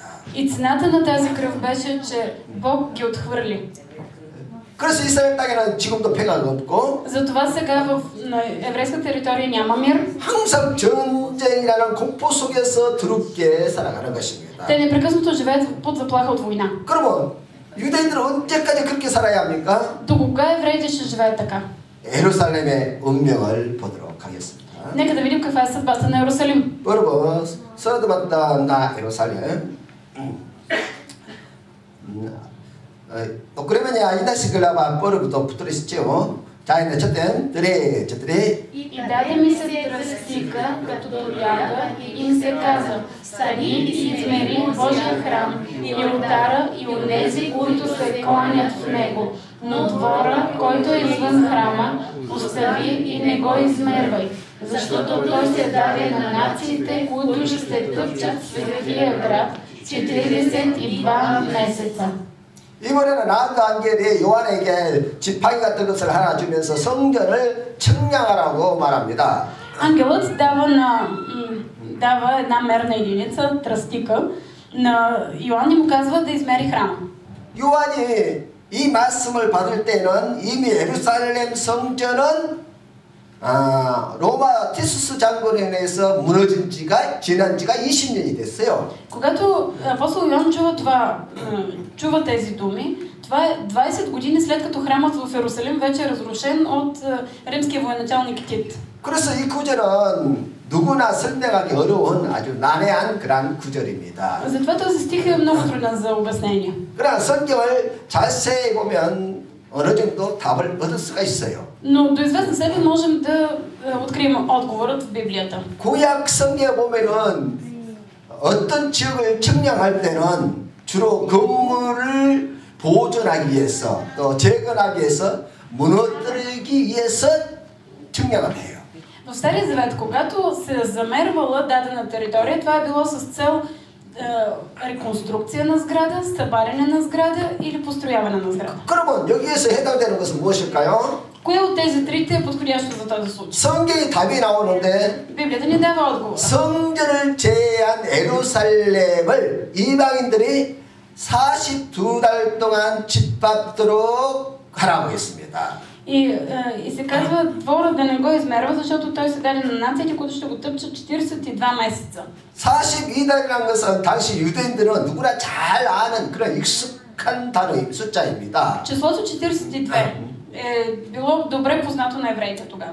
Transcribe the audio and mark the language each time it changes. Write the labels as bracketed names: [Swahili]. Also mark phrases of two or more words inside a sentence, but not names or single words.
[Bulgarian] И цената на тази кръв беше, че Бог ги отхвърли. [Korean] 그래서 이스라엘 땅에는 지금도 평화가 없고 [Bulgarian] затова сега на еврейска територия няма мир. [Korean] 항상 전쟁이라는 공포 속에서 더럽게 살아가는 것입니다. [Bulgarian] Те непрекъснато живеят под заплаха от война. [Korean] 그러면 유대인들은 언제까지 그렇게 살아야 합니까? [Bulgarian] До кога евреите ще живеят така? [Korean] 예루살렘의 운명을 보도록 하겠습니다. [Bulgarian] Нека да видим каква е съдбата на Иерусалим. Първо, съдбата на Иерусалим. 그러면 이다시 글라바 първото потърсичево. Тайна четен, четири. И даде ми се тръстика, като тояга, и им се каза: стани и измери Божия храм, и олтара, и онези, които се кланят в него. Но двора, който е извън храма, остави и не го измервай, защото той се даде на нациите, които ще тъпчат светия град 42 месеца. [Korean] 이번에는 라운드 앙겔이 요한에게 지팡이 같은 것을 하나 주면서 성전을 청량하라고 말합니다. [Bulgarian] Ангелът дава една мерна единица, тръстика, на Йоан и му казва да измери храма. [Korean] 요한이 이 말씀을 받을 때는 이미 예루살렘 성전은 로마 티수스 장군에 의해서 지난 지가 20년이 됐어요. [Bulgarian] Когато апостол Йоан чува тези думи, това е 20 години след като храмът в Иерусалим вече е разрушен от римския военачалник Тит. [Korean] 그래서 이 구절은 누구나 설명하기 어려운 아주 난해한 그런 구절입니다. [Bulgarian] Затова този стих е много труден за обяснение. [Korean] 그러나 성경을 자세히 보면 어느 정도 답을 얻을 수가 있어요. [Bulgarian] Но до известна степен можем да открием отговорът в Библията. [Korean] 구약 성경에 보면은 어떤 지역을 측량할 때는 주로 건물을 보존하기 위해서 또 재건하기 위해서 무너뜨리기 위해서 측량을 해요. [Bulgarian] В Стария Завет, когато се замервала дадена територия, това е било с цел реконструкция на сграда, събаряне на сграда или построяване на сграда. [Korean] 그러면 여기에서 해당되는 것은 무엇일까요? [Bulgarian] Кое от тези трите е подходящо за този случай? [Korean] 성경에 답이 나오는데 [Bulgarian] Библията ни дава отговор. [Korean] 성전을 제외한 예루살렘을 이방인들이 42달 동안 짓밟도록 하라고 했습니다. [Bulgarian] И се казва двора да не го измерва, защото той се даде на нациите, които ще го тъпчат 42 месеца. [Korean] 42달이라는 것은 당시 유대인들은 누구나 잘 아는 그런 익숙한 단어의 숫자입니다. [Bulgarian] Числото 42 е било добре познато на евреите тогава.